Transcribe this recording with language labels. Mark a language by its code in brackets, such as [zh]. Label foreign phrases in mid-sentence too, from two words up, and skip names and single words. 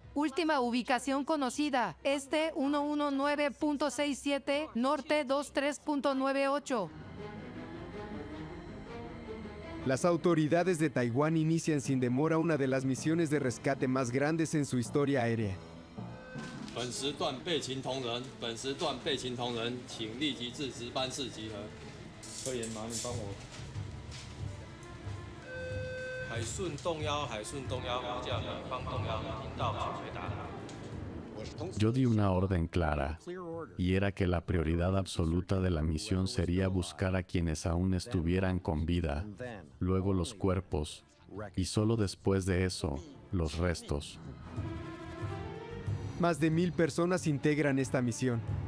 [es] Última ubicación conocida. Este 119.67, norte 23.98. Las autoridades de Taiwán inician sin demora una de las misiones de rescate más grandes en su historia aérea. [zh] 本时段备勤同仁，本时段备勤同仁，请立即至值班室集合。科研麻，你帮我。海顺动幺，海顺动幺，呼叫你方动幺，听到请回答。 [es] Yo di una orden clara, y era que la prioridad absoluta de la misión sería buscar a quienes aún estuvieran con vida, luego los cuerpos, y solo después de eso, los restos. Más de 1,000 personas integran esta misión.